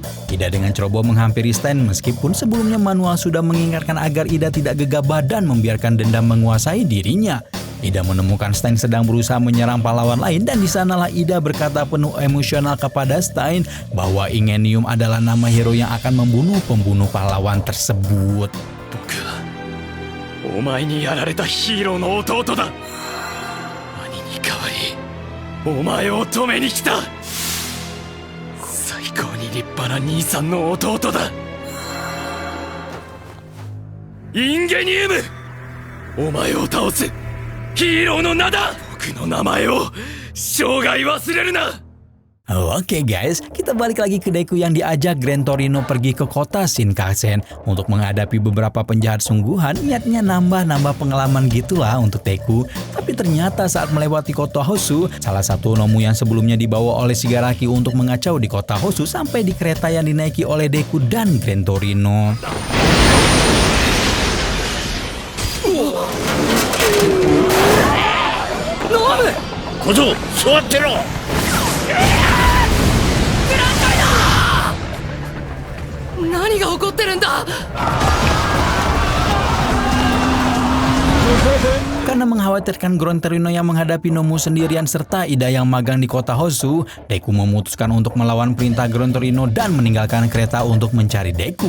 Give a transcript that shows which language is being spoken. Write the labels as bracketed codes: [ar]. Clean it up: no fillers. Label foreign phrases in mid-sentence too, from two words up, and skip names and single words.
[id] Ida dengan ceroboh menghampiri Stein meskipun sebelumnya Manual sudah mengingatkan agar Ida tidak gegabah dan membiarkan dendam menguasai dirinya. Ida menemukan Stein sedang berusaha menyerang pahlawan lain dan di sanalah Ida berkata penuh emosional kepada Stein bahwa Ingenium adalah nama hero yang akan membunuh pembunuh pahlawan tersebut. [ja] お前にやられたヒーローの弟だ。兄に代わりお前を止めに来た。最高に立派な兄さんの弟だ。インゲニウム、お前を倒すヒーローの名だ。僕の名前を生涯忘れるな。 [id] Oke guys, kita balik lagi ke Deku yang diajak Gran Torino pergi ke kota Shinkansen untuk menghadapi beberapa penjahat sungguhan. Niatnya nambah pengalaman gitulah untuk Deku. Tapi ternyata saat melewati kota Hosu, salah satu Nomu yang sebelumnya dibawa oleh Shigaraki untuk mengacau di kota Hosu sampai di kereta yang dinaiki oleh Deku dan Gran Torino. Nomu! [ja] Kozo, 座ってろ! [id] Karena mengkhawatirkan Gran Torino yang menghadapi Nomu sendirian serta Ida yang magang di kota Hosu, Deku memutuskan untuk melawan perintah Gran Torino dan meninggalkan kereta untuk mencari Deku.